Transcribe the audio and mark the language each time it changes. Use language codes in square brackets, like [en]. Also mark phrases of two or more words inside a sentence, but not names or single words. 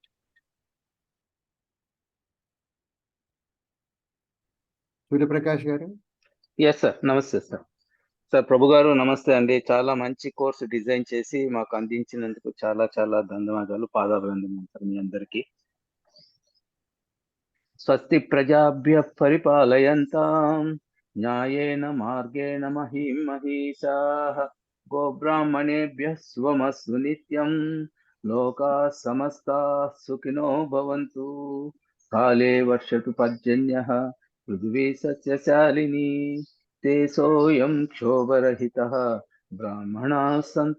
[te] Surya Prakash garu. [en] Yes sir, [te] నమస్తే సార్. సార్ ప్రభు గారు నమస్తే అండి. చాలా మంచి కోర్సు డిజైన్ చేసి మాకు అందించినందుకు చాలా చాలా ధన్యవాదాలు, పాదాభివందనం సార్ మీ అందరికీ. [sa] స్వస్తి ప్రజాభ్య పరిపాలయంతాం న్యాయేన మార్గేణ మహీం మహీషాః గోబ్రాహ్మణేభ్యః స్వమస్తు నిత్యం లోకాః సమస్తాః సుఖినో భవంతు కాలే వర్షతు పర్జన్యః పృథివీ సస్యశాలినీ తేసోయం క్షోభరహితః బ్రాహ్మణాः సంతు